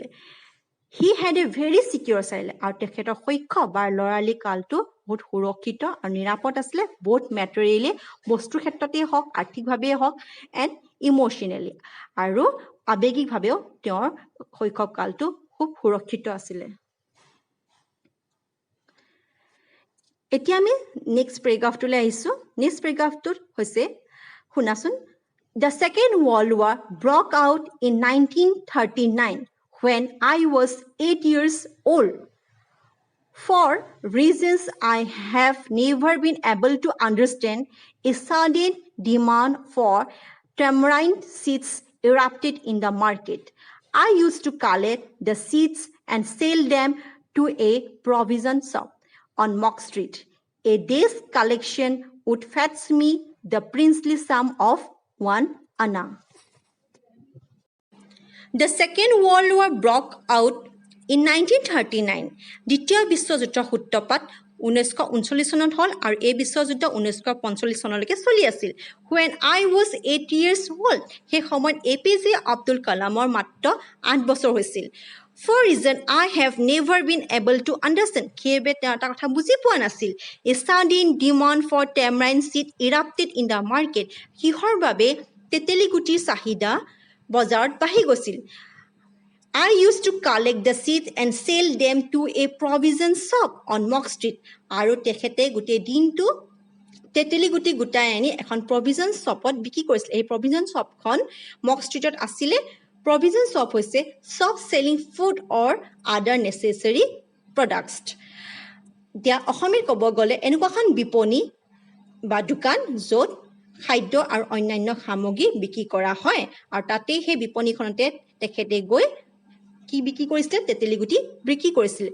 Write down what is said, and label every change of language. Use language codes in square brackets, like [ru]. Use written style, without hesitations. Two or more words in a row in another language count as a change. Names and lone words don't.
[en] he had a very secure child, [as] আৰু তেখেতৰ শৈশৱ বা ল'ৰালি কালটো বহুত সুৰক্ষিত আৰু নিৰাপদ আছিলে, বহুত মেটেৰিয়েলি, বস্তুৰ ক্ষেত্ৰতেই হওক, আৰ্থিকভাৱেই হওক, [en] and emotionally, [as] আৰু আৱেগিকভাৱেও তেওঁৰ শৈশৱ কালটো খুব সুৰক্ষিত আছিলে। এতিয়া আমি [en] next paragraphটোলৈ [as] আহিছোঁ। [en] next paragraphটোত [as] হৈছে, শুনাচোন। [en] The Second World War broke out in 1939 when I was 8 years old. For reasons I have never been able to understand, a sudden demand for tamarind seeds erupted in the market. I used to collect the seeds and sell them to a provision shop on Mock Street. A day's collection would fetch me the princely sum of 1 anna. The Second World War broke out in 1939. [as] দ্বিতীয় বিশ্বযুদ্ধৰ সূত্ৰপাত 1939 চনত হ'ল, আৰু এই বিশ্বযুদ্ধ 1945 চনলৈকে চলি আছিল। [en] When I was 8 years old, [as] সেই সময়ত APJ আব্দুল কালামৰ মাত্ৰ 8 বছৰ হৈছিল। [en] For reason I have never been able to understand, [as] সেইবাবে তেওঁ এটা কথা বুজি পোৱা নাছিল। [en] A sudden demand for tamarind seed erupted in the market. [as] কিহৰ বাবে তেতেলী গুটিৰ চাহিদা বজাৰত বাঢ়ি গৈছিল। [en] I used to collect the seeds and sell them to a provision shop on Mock Street. [as] আৰু তেখেতে গোটেই দিনটো তেতেলী গুটি গোটাই আনি এখন [en] provision shopত [as] বিক্ৰী কৰিছিল। এই [en] provision shopখন [as] মক ষ্ট্ৰীটত আছিলে। [en] provision shop [as] হৈছে [en] shop selling food or other necessary products. [as] এতিয়া অসমীয়াত ক'ব গ'লে এনেকুৱা এখন বিপণী বা দোকান য'ত খাদ্য আৰু অন্যান্য সামগ্ৰী বিক্ৰী কৰা হয়, আৰু তাতেই সেই বিপণীখনতে তেখেতে গৈ কি বিক্ৰী কৰিছিলে, তেতেলী গুটি বিক্ৰী কৰিছিলে।